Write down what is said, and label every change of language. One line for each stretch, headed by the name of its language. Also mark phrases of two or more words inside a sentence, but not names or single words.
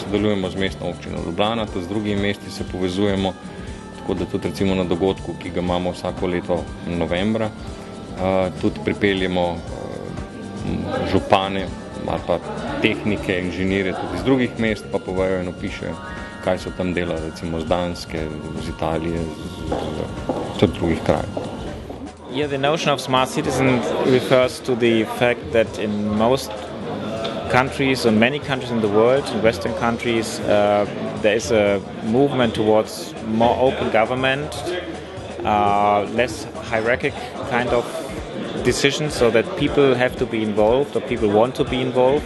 Slovenian: Sodelujemo z mestno občino Ljubljana, tudi z drugimi mesti se povezujemo, tako da tudi recimo na dogodku, ki ga imamo vsako leto novembra, tudi pripeljemo župane ali pa tehnike, inženirje tudi iz drugih mest, pa povejo in opišejo, kaj so tam delali, recimo z Danske, z Italije, tudi drugih krajev.
English: Yeah, the notion of smart citizen refers to the fact that in most countries, in many countries in the world, in Western countries, there is a movement towards more open government, less hierarchical kind of decisions, so that people have to be involved or people want to be involved.